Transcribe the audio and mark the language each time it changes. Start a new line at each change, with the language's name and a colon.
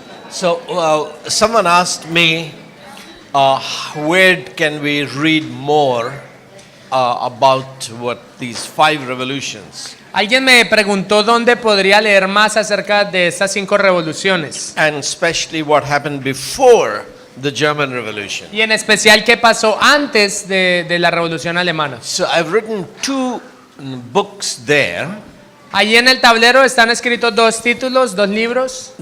English: So, someone asked me, where can we read more about what these 5 revolutions?
Spanish: Alguien me preguntó dónde podría leer más acerca de estas 5 revoluciones.
English: And especially what happened before the German Revolution.
Spanish: Y en especial qué pasó antes de la Revolución Alemana.
English: So I've written 2 books there.
Spanish: Allí en el tablero están escritos 2 títulos, 2 libros.